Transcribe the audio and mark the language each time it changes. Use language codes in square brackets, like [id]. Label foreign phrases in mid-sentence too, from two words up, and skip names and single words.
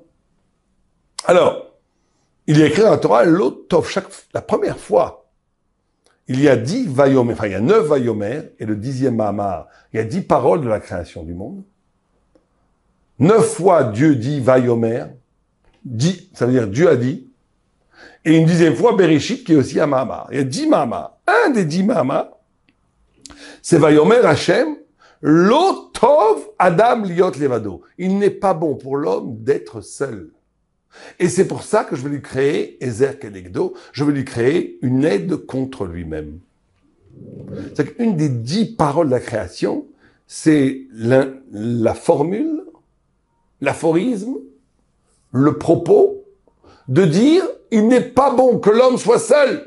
[fr] Alors, il est écrit dans la Torah, la première fois, il y a 10 vayomer, enfin, il y a 9 vayomer, et le 10e Mahamar, il y a 10 paroles de la création du monde. 9 fois Dieu dit vayomer, dit, ça veut dire Dieu a dit, et une 10e fois Bereshit, qui est aussi un Mahamar. Il y a 10 Mahamar. Un des 10 Mahamar, c'est [he] ויאמר השם, לא טוב אדם היות לבדו. [fr] Il n'est pas bon pour l'homme d'être seul. Et c'est pour ça que je vais lui créer [he] עזר כנגדו, [fr] je vais lui créer une aide contre lui-même. C'est qu'une des 10 paroles de la création, c'est la formule, l'aphorisme, le propos de dire il n'est pas bon que l'homme soit seul.